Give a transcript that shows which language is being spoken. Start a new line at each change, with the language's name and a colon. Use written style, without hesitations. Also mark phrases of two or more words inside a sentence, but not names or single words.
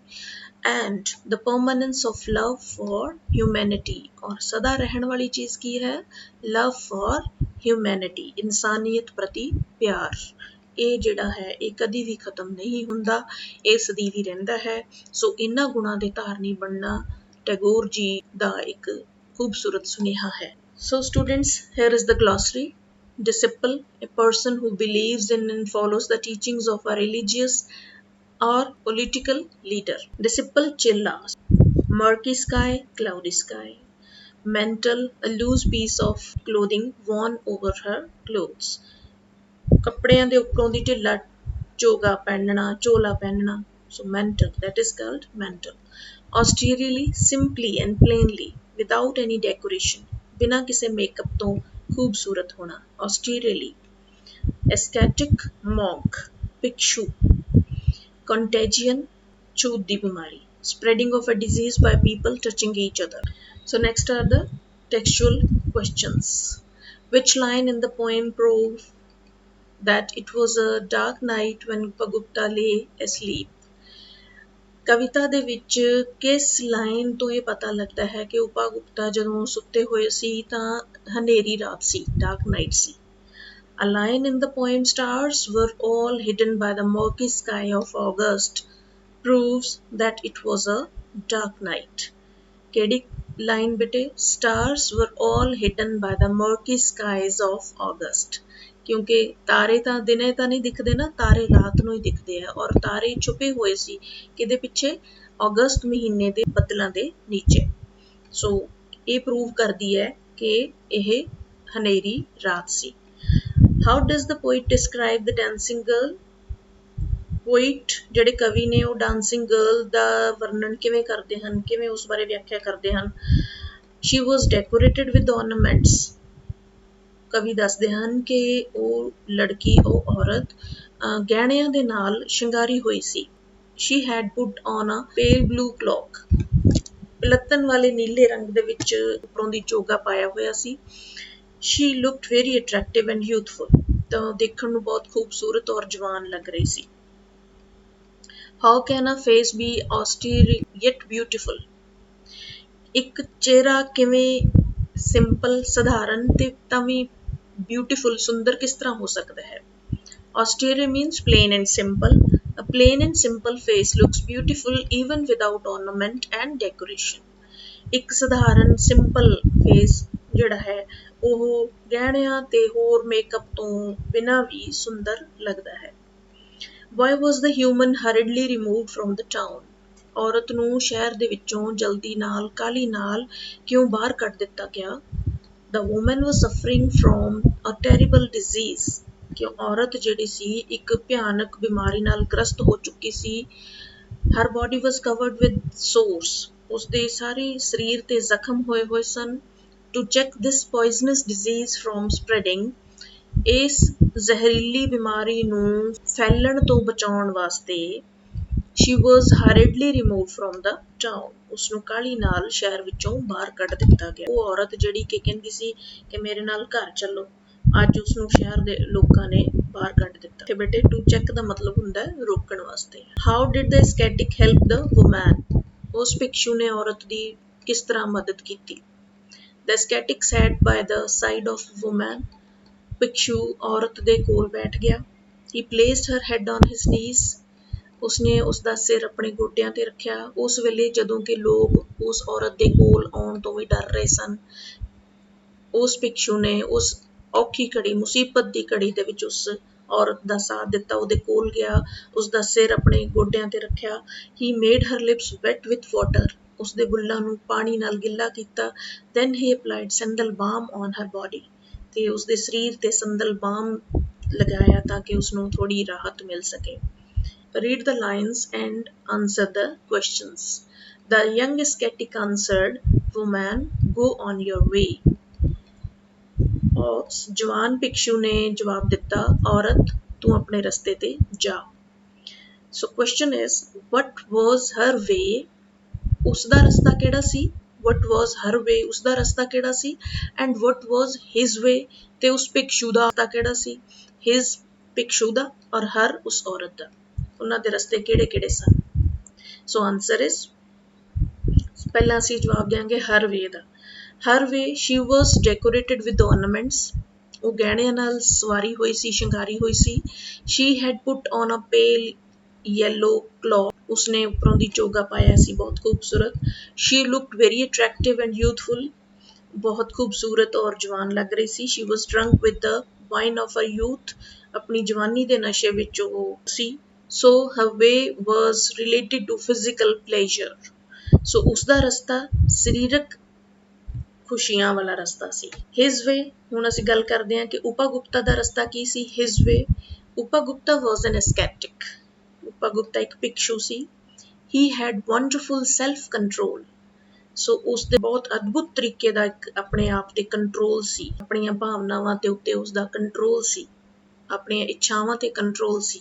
English: and the permanence of love for humanity,
Punjabi: ਔਰ ਸਦਾ ਰਹਿਣ ਵਾਲੀ ਚੀਜ਼ ਕੀ ਹੈ?
English: love for humanity,
Punjabi: ਇਨਸਾਨੀਅਤ ਪ੍ਰਤੀ ਪਿਆਰ। ਇਹ ਜਿਹੜਾ ਹੈ ਇਹ ਕਦੀ ਵੀ ਖਤਮ ਨਹੀਂ ਹੁੰਦਾ, ਇਹ ਸਦੀਵੀ ਰਹਿੰਦਾ ਹੈ। ਸੋ ਇਹਨਾਂ ਗੁਣਾਂ ਦੇ ਧਾਰਨੀ ਬਣਨਾ ਟੈਗੋਰ ਜੀ ਦਾ ਇੱਕ ਖੂਬਸੂਰਤ ਸੁਨੇਹਾ ਹੈ।
English: So students, here is the glossary. Disciple, a person who believes in and follows the teachings of a religious or political leader. Disciple, chilla, murky sky, cloudy sky. Mantle, a loose piece of clothing worn over her clothes.
Punjabi: ਕੱਪੜਿਆਂ ਦੇ ਉੱਪਰੋਂ ਦੀ ਢਿੱਲਾ ਚੋਲਾ ਪਹਿਨਣਾ,
English: so mantle, that is called mantle. Austerely, simply and plainly, without any decoration,
Punjabi: ਬਿਨਾਂ ਕਿਸੇ ਮੇਕਅਪ ਤੋਂ ਖੂਬਸੂਰਤ ਹੋਣਾ, austerely.
English: Ascetic, monk,
Punjabi: ਭਿਕਸ਼ੂ. Contagion, ਛੂਤ ਦੀ ਬਿਮਾਰੀ,
English: spreading of a disease by people touching each other. So next are the textual questions. Which line in the poem prove that it was a dark night when Upagupta lay asleep?
Punjabi: ਕਵਿਤਾ ਦੇ ਵਿੱਚ ਕਿਸ ਲਾਈਨ ਤੋਂ ਇਹ ਪਤਾ ਲੱਗਦਾ ਹੈ ਕਿ ਉਪਾਗੁਪਤਾ ਜਦੋਂ ਸੁੱਤੇ ਹੋਏ ਸੀ ਤਾਂ ਹਨੇਰੀ ਰਾਤ ਸੀ,
English: dark night
Punjabi: ਸੀ।
English: A line in the poem stars were all hidden by the murky sky of August proves that it was a dark night.
Punjabi: ਕਿਹੜੀ ਲਾਈਨ ਬੇਟੇ?
English: Stars were all hidden by the murky skies of August.
Punjabi: ਕਿਉਂਕਿ ਤਾਰੇ ਤਾਂ ਦਿਨੇ ਤਾਂ ਨਹੀਂ ਦਿਖਦੇ ਨਾ, ਤਾਰੇ ਰਾਤ ਨੂੰ ਹੀ ਦਿਖਦੇ ਆ, ਔਰ ਤਾਰੇ ਛੁਪੇ ਹੋਏ ਸੀ ਕਿਹਦੇ ਪਿੱਛੇ? ਅਗਸਤ ਮਹੀਨੇ ਦੇ ਬੱਦਲਾਂ ਦੇ ਨੀਚੇ। ਸੋ ਇਹ ਪ੍ਰੂਵ ਕਰਦੀ ਹੈ ਕਿ ਇਹ ਹਨੇਰੀ ਰਾਤ ਸੀ।
English: How does the poet describe the dancing girl?
Punjabi: ਪੋਇਟ ਜਿਹੜੇ ਕਵੀ ਨੇ ਉਹ
English: dancing girl
Punjabi: ਦਾ ਵਰਣਨ ਕਿਵੇਂ ਕਰਦੇ ਹਨ, ਕਿਵੇਂ ਉਸ ਬਾਰੇ ਵਿਆਖਿਆ ਕਰਦੇ ਹਨ?
English: She was decorated with ornaments.
Punjabi: ਕਵੀ ਦੱਸਦੇ ਹਨ ਕਿ ਉਹ ਲੜਕੀ, ਉਹ ਔਰਤ ਗਹਿਣਿਆਂ ਦੇ ਨਾਲ ਸ਼ਿੰਗਾਰੀ ਹੋਈ ਸੀ।
English: She had put on a pale blue cloak.
Punjabi: ਪਲੱਤਣ ਵਾਲੇ ਨੀਲੇ ਰੰਗ ਦੇ ਵਿੱਚ ਉੱਪਰੋਂ ਦੀ ਚੋਗਾ ਪਾਇਆ ਹੋਇਆ ਸੀ।
English: She looked very attractive and youthful.
Punjabi: ਤਾਂ ਦੇਖਣ ਨੂੰ ਬਹੁਤ ਖੂਬਸੂਰਤ ਔਰ ਜਵਾਨ ਲੱਗ ਰਹੀ ਸੀ।
English: How can a face be austere yet beautiful?
Punjabi: ਇੱਕ ਚਿਹਰਾ ਕਿਵੇਂ ਸਿੰਪਲ, ਸਧਾਰਨ ਤੇ ਤਾਂ ਵੀ ਬਿਊਟੀਫੁਲ, ਸੁੰਦਰ ਕਿਸ ਤਰ੍ਹਾਂ ਹੋ ਸਕਦਾ ਹੈ?
English: Austere means plain and simple. A plain and simple face looks beautiful even without ornament and decoration.
Punjabi: ਇੱਕ ਸਧਾਰਨ
English: simple face
Punjabi: ਜਿਹੜਾ ਹੈ ਉਹ ਗਹਿਣਿਆਂ ਤੇ ਹੋਰ ਮੇਕਅਪ ਤੋਂ ਬਿਨਾਂ ਵੀ ਸੁੰਦਰ ਲੱਗਦਾ ਹੈ।
English: Why was the human hurriedly removed from the town?
Punjabi: ਔਰਤ ਨੂੰ ਸ਼ਹਿਰ ਦੇ ਵਿੱਚੋਂ ਜਲਦੀ ਨਾਲ, ਕਾਹਲੀ ਨਾਲ ਕਿਉਂ ਬਾਹਰ ਕੱਢ ਦਿੱਤਾ ਗਿਆ?
English: The woman was suffering from a terrible disease.
Punjabi: ਕਿਉਂ ਔਰਤ ਜਿਹੜੀ ਸੀ ਇੱਕ ਭਿਆਨਕ ਬਿਮਾਰੀ ਨਾਲ ਗ੍ਰਸਤ ਹੋ ਚੁੱਕੀ ਸੀ।
English: Her body was covered with sores.
Punjabi: ਉਸਦੇ ਸਾਰੇ ਸਰੀਰ ਤੇ ਜ਼ਖਮ ਹੋਏ ਸਨ।
English: To check this poisonous disease from spreading,
Punjabi: ਇਸ ਜ਼ਹਿਰੀਲੀ ਬਿਮਾਰੀ ਨੂੰ ਫੈਲਣ ਤੋਂ ਬਚਾਉਣ ਵਾਸਤੇ
English: she was hurriedly removed from the town,
Punjabi: ਉਸਨੂੰ ਕਾਹਲੀ ਨਾਲ ਸ਼ਹਿਰ ਵਿੱਚੋਂ ਬਾਹਰ ਕੱਢ ਦਿੱਤਾ ਗਿਆ। ਉਹ ਔਰਤ ਜਿਹੜੀ ਕਿ ਕਹਿੰਦੀ ਸੀ ਕਿ ਮੇਰੇ ਨਾਲ ਘਰ ਚੱਲੋ, ਅੱਜ ਉਸਨੂੰ ਸ਼ਹਿਰ ਦੇ ਲੋਕਾਂ ਨੇ ਬਾਹਰ ਕੱਢ ਦਿੱਤਾ। ਤੇ ਬੇਟੇ
English: to check
Punjabi: ਦਾ ਮਤਲਬ ਹੁੰਦਾ ਹੈ ਰੋਕਣ ਵਾਸਤੇ।
English: How did the ascetic help the woman?
Punjabi: ਉਸ ਭਿਕਸ਼ੂ ਨੇ ਔਰਤ ਦੀ ਕਿਸ ਤਰ੍ਹਾਂ ਮਦਦ ਕੀਤੀ?
English: The ascetic sat by the side of woman.
Punjabi: ਭਿਕਸ਼ੂ ਔਰਤ ਦੇ ਕੋਲ ਬੈਠ ਗਿਆ।
English: He placed her head on his knees.
Punjabi: ਉਸਨੇ ਉਸਦਾ ਸਿਰ ਆਪਣੇ ਗੋਡਿਆਂ ਤੇ ਰੱਖਿਆ। ਉਸ ਵੇਲੇ ਜਦੋਂ ਕਿ ਲੋਕ ਉਸ ਔਰਤ ਦੇ ਕੋਲ ਆਉਣ ਤੋਂ ਵੀ ਡਰ ਰਹੇ ਸਨ, ਉਸ ਭਿਕਸ਼ੂ ਨੇ ਉਸ ਔਖੀ ਘੜੀ, ਮੁਸੀਬਤ ਦੀ ਘੜੀ ਦੇ ਵਿੱਚ ਉਸ ਔਰਤ ਦਾ ਸਾਥ ਦਿੱਤਾ, ਉਹਦੇ ਕੋਲ ਗਿਆ, ਉਸਦਾ ਸਿਰ ਆਪਣੇ ਗੋਡਿਆਂ ਤੇ ਰੱਖਿਆ।
English: He made her lips wet with water.
Punjabi: ਉਸਦੇ ਬੁੱਲਾਂ ਨੂੰ ਪਾਣੀ ਨਾਲ ਗਿੱਲਾ ਕੀਤਾ।
English: Then he applied sandal balm on her body.
Punjabi: ਤੇ ਉਸਦੇ ਸਰੀਰ ਤੇ ਸੰਦਲ ਬਾਮ ਲਗਾਇਆ ਤਾਂ ਕਿ ਉਸਨੂੰ ਥੋੜੀ ਰਾਹਤ ਮਿਲ ਸਕੇ।
English: Read the lines and answer the questions. The young ascetic answered, "Woman, go on your way."
Punjabi: ਜਵਾਨ ਭਿਕਸ਼ੂ ਨੇ ਜਵਾਬ ਦਿੱਤਾ, ਔਰਤ ਤੂੰ ਆਪਣੇ ਰਸਤੇ ਤੇ ਜਾ।
English: So question is, what was her way?
Punjabi: ਉਸਦਾ ਰਸਤਾ ਕਿਹੜਾ ਸੀ?
English: What was her way?
Punjabi: ਉਸਦਾ ਰਸਤਾ ਕਿਹੜਾ ਸੀ?
English: And what was his way?
Punjabi: ਤੇ ਉਸ ਭਿਕਸ਼ੂ ਦਾ ਰਸਤਾ ਕਿਹੜਾ ਸੀ? His ਭਿਕਸ਼ੂ ਦਾ ਔਰ her ਉਸ ਔਰਤ ਦਾ। ਉਹਨਾਂ ਦੇ ਰਸਤੇ ਕਿਹੜੇ ਕਿਹੜੇ ਸਨ?
English: so answer is,
Punjabi: ਪਹਿਲਾਂ ਅਸੀਂ ਜਵਾਬ ਦਿਆਂਗੇ
English: her way
Punjabi: ਦਾ।
English: her way she was decorated with ornaments.
Punjabi: ਉਹ ਗਹਿਣਿਆਂ ਨਾਲ ਸਵਾਰੀ ਹੋਈ ਸੀ, ਸ਼ਿੰਗਾਰੀ ਹੋਈ ਸੀ।
English: she had put on a pale yellow cloth.
Punjabi: ਉਸਨੇ ਉੱਪਰੋਂ ਦੀ ਚੋਗਾ ਪਾਇਆ ਸੀ, ਬਹੁਤ ਖੂਬਸੂਰਤ।
English: she looked very attractive and youthful.
Punjabi: ਬਹੁਤ ਖੂਬਸੂਰਤ ਔਰ ਜਵਾਨ ਲੱਗ ਰਹੀ ਸੀ।
English: she was drunk with the wine of her youth.
Punjabi: ਆਪਣੀ ਜਵਾਨੀ ਦੇ ਨਸ਼ੇ ਵਿੱਚ ਉਹ ਸੀ।
English: So her way was related to physical pleasure.
Punjabi: So ਉਸਦਾ ਰਸਤਾ ਸਰੀਰਕ ਖੁਸ਼ੀਆਂ ਵਾਲਾ ਰਸਤਾ ਸੀ।
English: His way,
Punjabi: ਹੁਣ ਅਸੀਂ ਗੱਲ ਕਰਦੇ ਹਾਂ ਕਿ ਉਪਾਗੁਪਤਾ ਦਾ ਰਸਤਾ ਕੀ ਸੀ?
English: His way, ਉਪਾਗੁਪਤਾ was an ascetic.
Punjabi: ਉਪਾਗੁਪਤਾ ਇੱਕ ਭਿਕਸ਼ੂ ਸੀ।
English: He had wonderful self-control.
Punjabi: ਸੋ ਉਸਦੇ ਬਹੁਤ ਅਦਭੁਤ ਤਰੀਕੇ ਦਾ ਇੱਕ ਆਪਣੇ ਆਪ ਤੇ ਕੰਟਰੋਲ ਸੀ, ਆਪਣੀਆਂ ਭਾਵਨਾਵਾਂ ਦੇ ਉੱਤੇ ਉਸਦਾ ਕੰਟਰੋਲ ਸੀ, ਆਪਣੀਆਂ ਇੱਛਾਵਾਂ ਤੇ ਕੰਟਰੋਲ ਸੀ।